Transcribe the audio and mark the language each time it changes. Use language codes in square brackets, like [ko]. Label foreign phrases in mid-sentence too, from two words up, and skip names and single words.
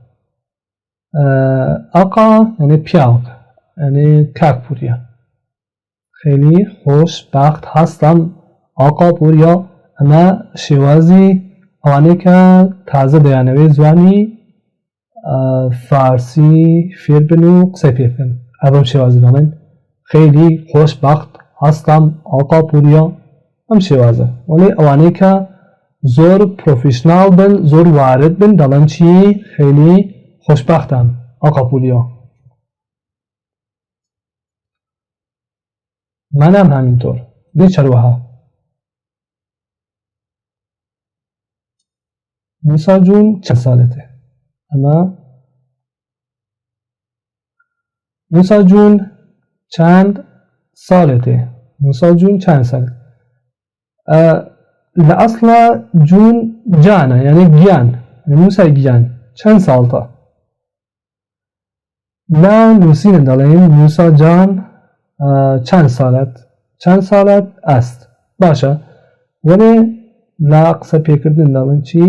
[fa] آقا یعنی [ckb] پیاوک یعنی کاک پوریا [fa] خیلی خوشبخت هستم آقا پوریا [ckb] ئەمە شێوازی ئەوانەی کە تازە دەیانەوێ زوانی فارسی فێر بن و قسەی پێ بکەن ئەبەم شێوازی دەڵێن [fa] خیلی خوشبخت هستم آقا پوریا [ckb] ئەم شێوازە وەڵێ ئەوانەی کە زۆر پرۆفیشناڵ بن زۆر وارد بن دەڵێن چی؟ [fa] خیلی خوشبختم آقا پوریا منم همینطور [ckb] بیچەروەها موسا جون چەند ساڵته؟ [fa] ئەمە موسا جون چند ساڵته؟ موسا جون چند ساڵ لە ئەسڵە جون جانە یعنی گیان موسای گیان چەند ساڵتە لا نووسینە دەڵێن موسا جان چەند ساڵت است باشە وەڵێ لا قسە پێکردن دەڵێن چی؟